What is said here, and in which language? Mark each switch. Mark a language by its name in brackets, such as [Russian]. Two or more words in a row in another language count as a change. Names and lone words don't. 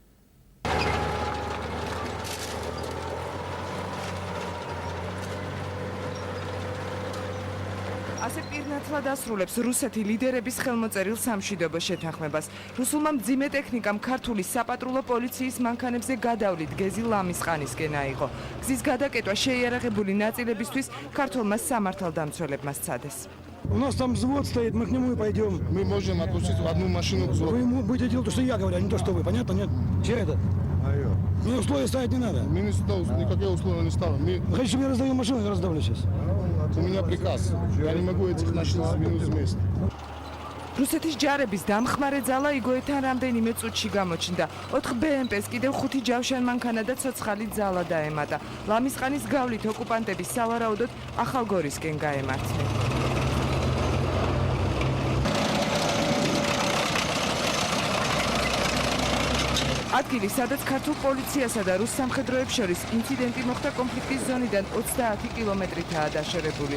[Georgian] ასე პირნათლად ასრულებს რუსეთი ლიდერების ხელმოწერილ სამშვიდობო შეთანხმებას. რუსულმა მძიმე ტექნიკამ ქართული საპატრულო პოლიციის მანქანებზე გადავლით გეზი ლამისყანისკენ აიღო. გზის გადაკეტვა შეიარაღებული ნაწილებისთვის ქართულმა სამართალდამცველებმა სცადეს. [Russian] У нас там взвод стоит, мы к нему и пойдем. Мы можем отпустить одну машину взвод. Вы ему будете делать то, что я говорю, а не то, что вы. Понятно? Нет? Че это? Мне условия ставить не надо. Мы никакие условия не ставим. Вы хотите, чтобы я раздаю машину, я раздавлю сейчас. У меня приказ. Я не могу этих машин сдвинуть вместе. [Georgian] რუსეთის ჯარების დამხმარე ძალა იგოეთთან რამდენიმე წუთში გამოჩნდა. 4 BMP-ს კიდევ 5 ჯავშან მანქანა და ცოცხალი ძალა დაემატა. ლამისყანის გავლით ოკუპანტები სავარაუდოდ ახალგორისკენ გაემართნენ. ადგილი, სადაც ქართულ პოლიციასა და რუს სამხედროებს შორის ინციდენტი მოხდა, კონფლიქტის ზონიდან 30 კილომეტრითაა დაშორებული.